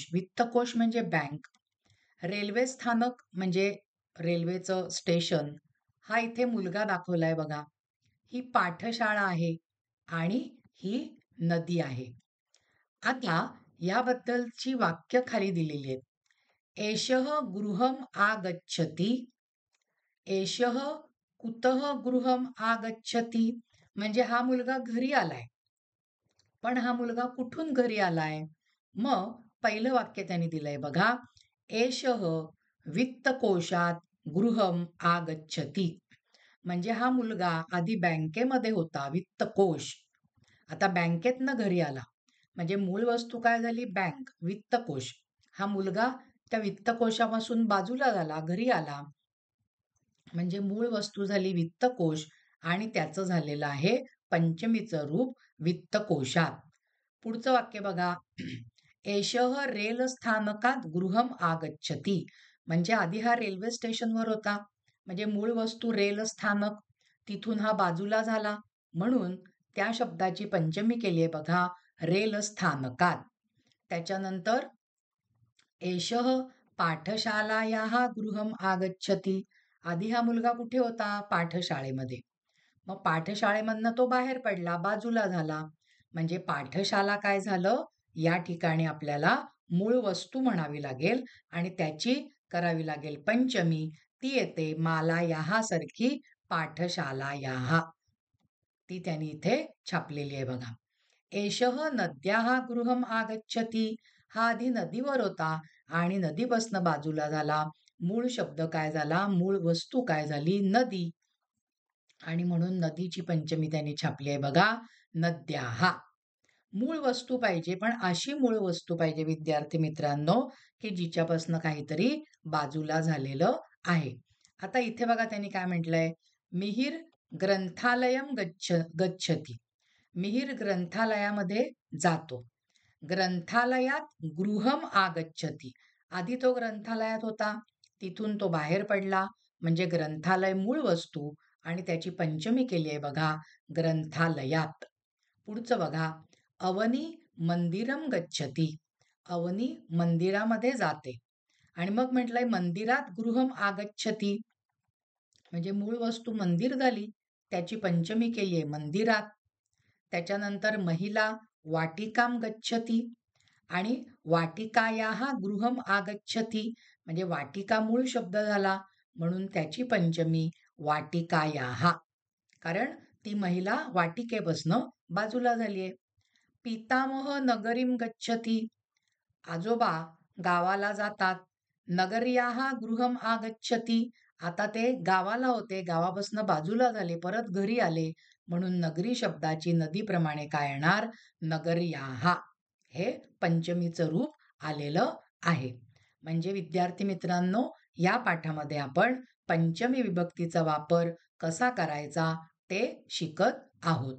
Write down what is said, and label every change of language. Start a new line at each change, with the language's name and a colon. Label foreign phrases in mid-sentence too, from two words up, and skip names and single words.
Marathi: वित्तकोश म्हणजे बँक. रेल्वे स्थानक म्हणजे रेल्वेचं स्टेशन. हा इथे मुलगा दाखवलाय बघा. ही पाठशाळा आहे आणि ही नदी आहे. आता याबद्दलची वाक्य खाली दिलेली आहेत.
Sanskrit: एषः गृहम् आगच्छति. एषः कुतः गृहम् आगच्छति
Marathi: म्हणजे हा मुलगा घरी आलाय. पण हा मुलगा कुठून घरी आलाय? मग पहिलं वाक्य त्यांनी दिलंय बघा.
Sanskrit: एषः वित्तकोशात गृहम् आगच्छति.
Marathi: म्हणजे हा मुलगा आधी बँकेमध्ये होता, वित्तकोश. आता बँकेतनं घरी आला. म्हणजे मूळ वस्तू काय झाली? बँक, वित्तकोश. हा मुलगा त्या वित्तकोशापासून बाजूला झाला, घरी आला. म्हणजे मूळ वस्तू झाली वित्तकोश आणि त्याचं झालेलं आहे पंचमीचं रूप वित्तकोशात. पुढचं वाक्य बघा.
Sanskrit: एषः रेल स्थानकात गृहम आगच्छति.
Marathi: म्हणजे आधी हा रेल्वे स्टेशनवर होता. म्हणजे मूळ वस्तू रेल स्थानक. तिथून हा बाजूला झाला. म्हणून त्या शब्दाची पंचमी केली आहे बघा, रेल स्थानकात. त्याच्यानंतर
Sanskrit: एषः पाठशालायाः गृहम आगच्छति.
Marathi: आधी हा मुलगा कुठे होता? पाठशाळेमध्ये. मग पाठशाळेमधनं तो बाहेर पडला, बाजूला झाला. म्हणजे पाठशाला काय झालं? या ठिकाणी आपल्याला मूळ वस्तू म्हणावी लागेल आणि त्याची करावी लागेल पंचमी. ती येते मालायाहा सारखी पाठशालायाहा. ती त्यांनी इथे छापलेली आहे बघा.
Sanskrit: एषः नद्याः गृहम् आगच्छति.
Marathi: हा आधी नदीवर होता आणि नदीपासून बाजूला झाला. मूळ शब्द काय झाला? मूळ वस्तू काय झाली? नदी. आणि म्हणून नदीची पंचमी त्यांनी छापली आहे बघा, नद्याः. मूळ वस्तू पाहिजे, पण अशी मूळ वस्तू पाहिजे विद्यार्थी मित्रांनो, की जिच्यापासून काहीतरी बाजूला झालेलं आहे. आता इथे बघा त्यांनी काय म्हटलंय?
Sanskrit: मिहिर ग्रंथालयम गच्छति. मिहिर
Marathi: ग्रंथालयामध्ये जातो.
Sanskrit: ग्रंथालयात गृहम आगच्छति.
Marathi: आधी तो ग्रंथालयात होता, तिथून तो बाहेर पडला. म्हणजे ग्रंथालय मूळ वस्तू आणि त्याची पंचमी केली आहे बघा, ग्रंथालयात. पुढचं बघा. अवनी
Sanskrit: मंदिरम गच्छति.
Marathi: अवनी मंदिरामध्ये जाते. आणि मग म्हटलंय
Sanskrit: मंदिरात गृहम आगच्छती,
Marathi: म्हणजे मूळ वस्तू मंदिर झाली, त्याची पंचमी केली आहे मंदिरात. त्याच्यानंतर महिला
Sanskrit: वाटिकाम गच्छती,
Marathi: आणि
Sanskrit: वाटिकायाः गृहम आगच्छती,
Marathi: म्हणजे वाटिका मूळ शब्द झाला म्हणून त्याची पंचमी वाटिकायाः, कारण ती महिला वाटिकेपासनं बाजूला झालीये.
Sanskrit: पितामह नगरीम गच्छती,
Marathi: आजोबा गावाला जातात.
Sanskrit: नगर्याः गृहम आगच्छती,
Marathi: आता ते गावाला होते, गावापासून बाजूला झाले, परत घरी आले, म्हणून नगरी शब्दाची नदीप्रमाणे काय येणार? नगर्याः, हे पंचमीचं रूप आलेलं आहे. म्हणजे विद्यार्थी मित्रांनो, या पाठामध्ये आपण पंचमी विभक्तीचा वापर कसा करायचा ते शिकत आहोत.